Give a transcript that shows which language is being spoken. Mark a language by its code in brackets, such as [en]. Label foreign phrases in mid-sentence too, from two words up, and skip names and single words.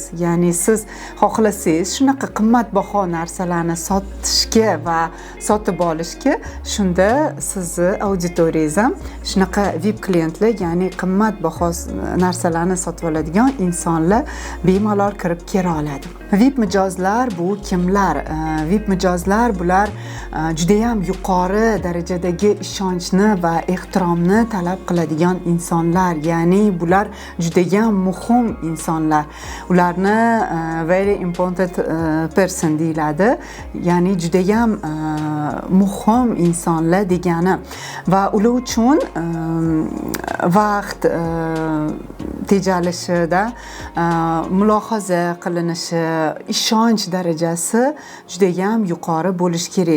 [uz] Ya'ni siz xohlasangiz shunaqa qimmatbaho narsalarni sotishga va sotib olishga, shunda sizni auditoriyangiz shunaqa VIP klientlar, ya'ni qimmatbaho narsalarni sotib oladigan insonlar bemalol kirib kela oladi. VIP mijozlar bu kimlar? VIP mijozlar bular juda ham yuqori darajadagi ishonchni va ehtiromni talab qiladigan insonlar, ya'ni bular juda ham muhim insonlar. Ularni [en] very important person [uz] deyiladi, ya'ni juda ham muhim insonlar degani va ular uchun vaqt tejalishida mulohaza qilinishi, ishonch darajasi juda ham yuqori bo'lishi kerak.